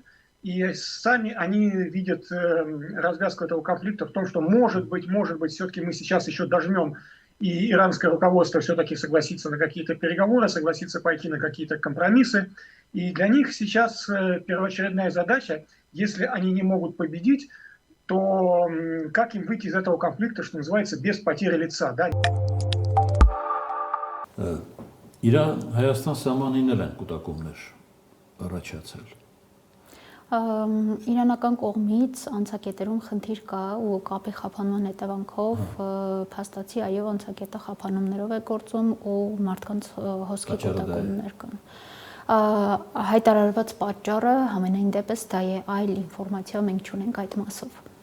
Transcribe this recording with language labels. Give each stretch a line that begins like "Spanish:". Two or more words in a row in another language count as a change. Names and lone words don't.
Russian: И сами они видят развязку этого конфликта в том, что может быть, все-таки мы сейчас еще дожмем и иранское руководство все-таки согласится на какие-то переговоры, согласится пойти на какие-то компромиссы. И для них сейчас первоочередная задача, если они не могут победить, то как им выйти из этого конфликта, что называется, без потери лица. Да?
Armenian: Իրան-Հայաստան սահմանիներ են կուտակումներ առաջացել։ Իրանական կողմից անցակետերում խնդիր կա ու կապի խափանման հետևանքով փաստացի այո անցակետը խափանումներով է գործում ու մարդկանց հոսքի կուտակումներ կան։ Հայտարարված պատճառը համենայն դեպս դա է, այլ ինֆորմացիա մենք չունենք այդ մասով։